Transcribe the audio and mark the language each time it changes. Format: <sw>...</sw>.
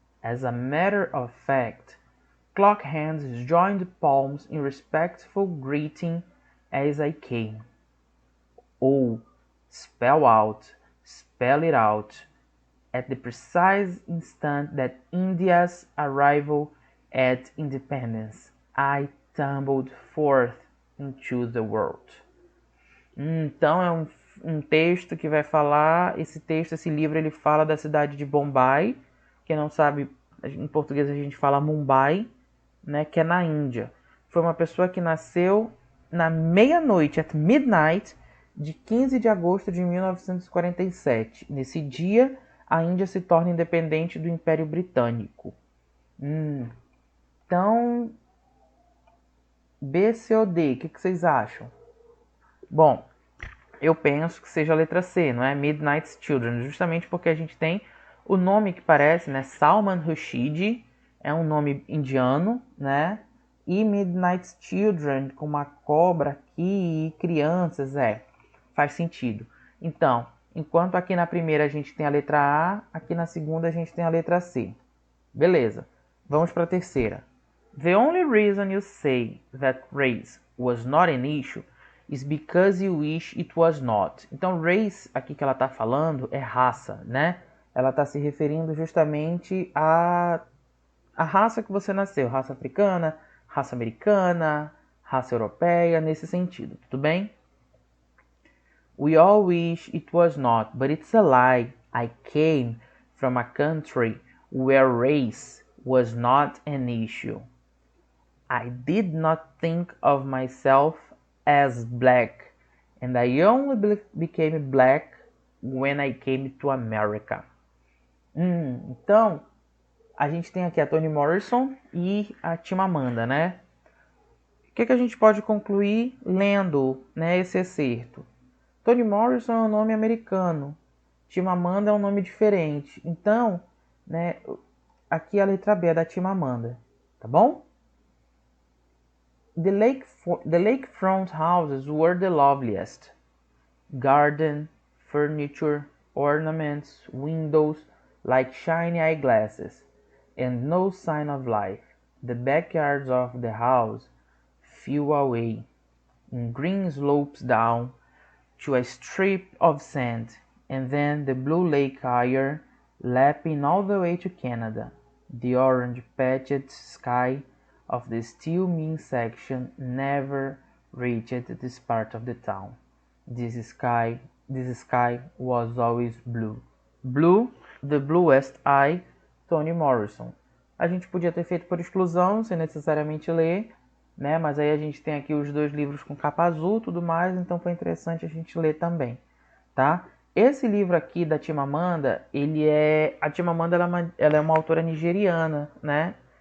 <en>As a matter of fact, clock hands joined palms in respectful greeting as I came. Oh, spell it out, at the precise instant that India's arrival at independence, I tumbled forth into the world.</en> <pt>Então é um texto que vai falar, esse livro ele fala da cidade de Bombay. Quem não sabe, em português a gente fala Mumbai, né, que é na Índia. Foi uma pessoa que nasceu na meia-noite,</pt> <en>at midnight,</en> <pt>de 15 de agosto de 1947. Nesse dia, a Índia se torna independente do Império Britânico. Então, B, C ou D, o que vocês acham? Bom, eu penso que seja a letra C, não é? Midnight Children, justamente porque a gente tem o nome que parece, né? Salman Rushdie, é um nome indiano, né? E Midnight Children, com uma cobra aqui e crianças, faz sentido. Então, enquanto aqui na primeira a gente tem a letra A, aqui na segunda a gente tem a letra C. Beleza, vamos para a terceira.</pt> <en>The only reason you say that race was not an issue is because you wish it was not.</en> <pt>Então, race, aqui que ela está falando, é raça, né? Ela está se referindo justamente à raça que você nasceu. Raça africana, raça americana, raça europeia, nesse sentido, tudo bem?</pt> <en>We all wish it was not, but it's a lie. I came from a country where race was not an issue. I did not think of myself as black, and I only became black when I came to America.</en> <pt>Então, a gente tem aqui a Toni Morrison e a Chimamanda, né? O que a gente pode concluir lendo, né, esse excerto? Toni Morrison é um nome americano. Chimamanda é um nome diferente. Então, né, aqui a letra B é da Chimamanda. Tá bom?</pt> <en>The lakefront houses were the loveliest. Garden, furniture, ornaments, windows, like shiny eyeglasses, and no sign of life. The backyards of the house flew away in green slopes down to a strip of sand, and then the blue lake higher, lapping all the way to Canada. The orange-patched sky of the still mean section never reached this part of the town. This sky was always blue. Blue, the bluest eye, Toni Morrison.</en> <pt>A gente podia ter feito por exclusão, sem necessariamente ler, né? Mas aí a gente tem aqui os dois livros com capa azul, tudo mais, então foi interessante a gente ler também, tá? Esse livro aqui da Chimamanda, a Chimamanda ela é uma autora nigeriana, né?</pt>